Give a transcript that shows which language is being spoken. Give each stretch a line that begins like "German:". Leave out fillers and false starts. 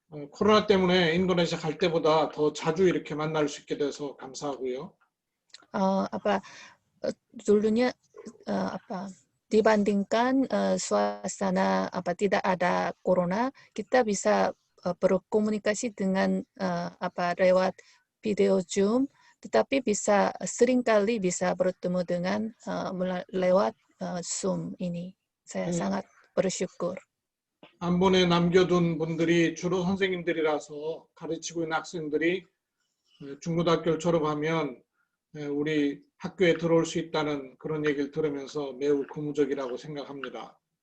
Korean: 코로나 때문에 인도네시아 갈 때보다 더 자주 이렇게 만날 수 있게 돼서 감사하고요.
Indonesian: Dulunya dibandingkan suasana tidak ada corona, kita bisa berkomunikasi dengan lewat video Zoom, tetapi bisa seringkali bisa bertemu dengan lewat Zoom ini. Saya sangat bersyukur.
Korean: 안본에 남겨둔 분들이 주로 선생님들이라서 가르치고 있는 학생들이 중고등학교를 졸업하면 우리 학교에 들어올 수 있다는 그런 얘기를 들으면서 매우 고무적이라고 생각합니다.